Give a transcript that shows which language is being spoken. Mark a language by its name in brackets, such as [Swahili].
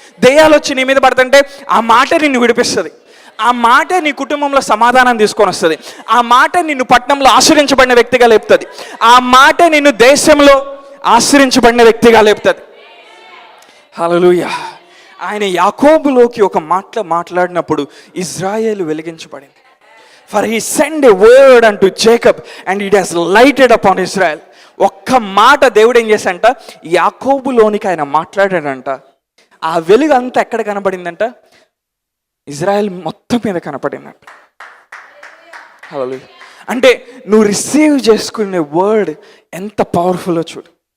[Telugu] దెయ్యాలు వచ్చి నీ మీద పడుతుంటే ఆ మాట నిన్ను విడిపిస్తుంది. ఆ మాట నీ కుటుంబంలో సమాధానం తీసుకొని వస్తుంది. ఆ మాట నిన్ను పట్టణంలో ఆశ్రయించబడిన వ్యక్తిగా లేపుతుంది. ఆ మాట నిన్ను దేశంలో ఆశ్రయించబడిన వ్యక్తిగా లేపుతుంది. హల్లెలూయా. ఆయన యాకోబులోకి ఒక మాట్లాడినప్పుడు Israel వెలిగించబడింది. [English] For he sent a word unto Jacob and it has lighted upon Israel. [Telugu] ఒక్క మాట దేవుడు ఏం చేశాడంట, యాకోబులోనికి ఆయన మాట్లాడాడంట. ఆ వెలుగు అంతా ఎక్కడ కనబడిందంట, ఇజ్రాయెల్ మొత్తం మీద కనపడిందంట. హల్లెలూయా. అంటే నువ్వు రిసీవ్ చేసుకునే వర్డ్ ఎంత పవర్ఫుల్లో చూడు.